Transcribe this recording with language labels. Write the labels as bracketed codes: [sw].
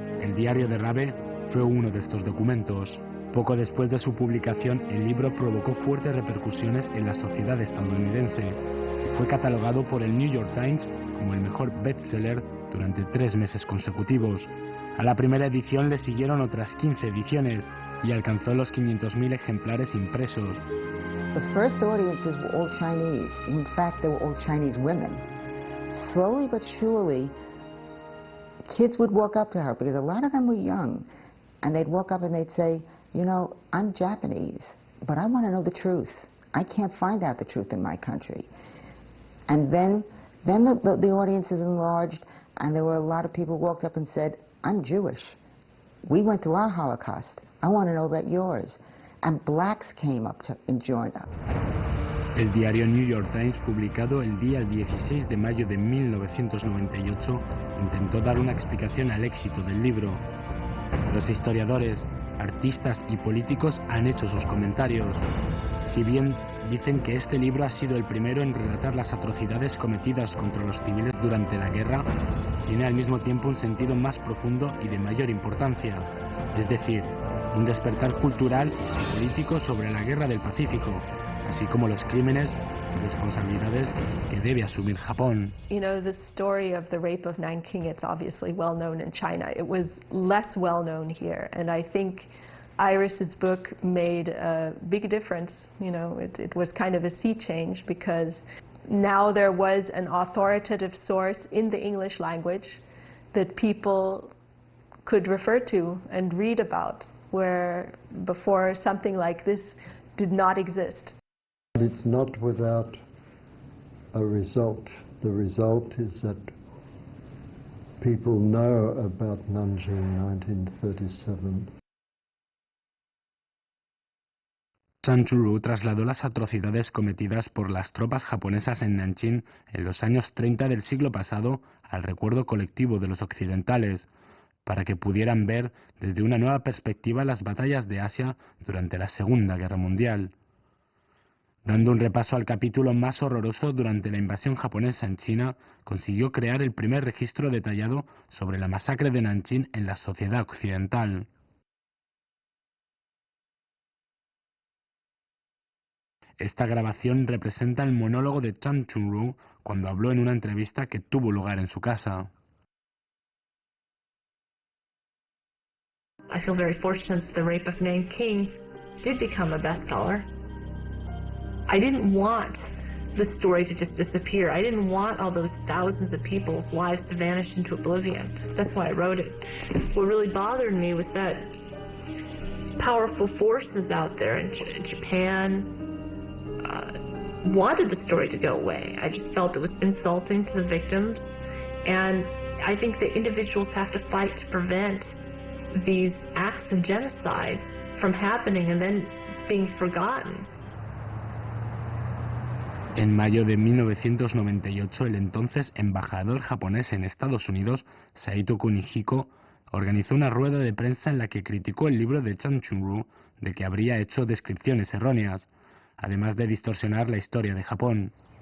[es] El diario de Rabe fue uno de estos documentos. Poco después de su publicación, el libro provocó fuertes repercusiones en la sociedad estadounidense y fue catalogado por el New York Times como el mejor bestseller durante 3 meses consecutivos. A la primera edición le siguieron otras 15 ediciones y alcanzó los 500.000 ejemplares impresos. [en] The first audiences were all Chinese. In fact, they were all Chinese women. Slowly but surely, kids would walk up to her, because a lot of them were young, and they'd walk up and they'd say, I'm Japanese, but I want to know the truth. I can't find out the truth in my country. And then the audiences enlarged, and there were a lot of people who walked up and said, I'm Jewish. We went through our Holocaust. I want to know about yours. And blacks came up and joined up. [es] El diario New York Times, publicado el día 16 de mayo de 1998, intentó dar una explicación al éxito del libro. Los historiadores, artistas y políticos han hecho sus comentarios. Si bien dicen que este libro ha sido el primero en relatar las atrocidades cometidas contra los civiles durante la guerra, tiene al mismo tiempo un sentido más profundo y de mayor importancia, es decir, un despertar cultural y político sobre la guerra del Pacífico, así como los crímenes y responsabilidades que debe asumir Japón. [en] The story of the rape of Nanking, it's obviously well known in China. It was less well known here, and I think Iris's book made a big difference. It was kind of a sea change, because now there was an authoritative source in the English language that people could refer to and read about, where before something like this did not exist. It's not without a result. The result is that people know about Nanjing 1937. [es] Chan Chu-ru trasladó las atrocidades cometidas por las tropas japonesas en Nanjing en los años 30 del siglo pasado al recuerdo colectivo de los occidentales, para que pudieran ver desde una nueva perspectiva las batallas de Asia durante la Segunda Guerra Mundial. Dando un repaso al capítulo más horroroso durante la invasión japonesa en China, consiguió crear el primer registro detallado sobre la masacre de Nanjing en la sociedad occidental. Esta grabación representa el monólogo de Chan Chu-ru cuando habló en una entrevista que tuvo lugar en su casa. [en] I feel very fortunate that The Rape of Nanking did become a bestseller. I didn't want the story to just disappear. I didn't want all those thousands of people's lives to vanish into oblivion. That's why I wrote it. What really bothered me was that powerful forces out there in Japan wanted the story to go away. I just felt it was insulting to the victims, and I think that individuals have to fight to prevent these acts of genocide from happening and then being forgotten. [es] En mayo de 1998, el entonces embajador japonés en Estados Unidos, Saito Kunihiko, organizó una rueda de prensa en la que criticó el libro de Chan Chu-ru de que habría hecho descripciones erróneas, además de distorsionar la historia de Japón.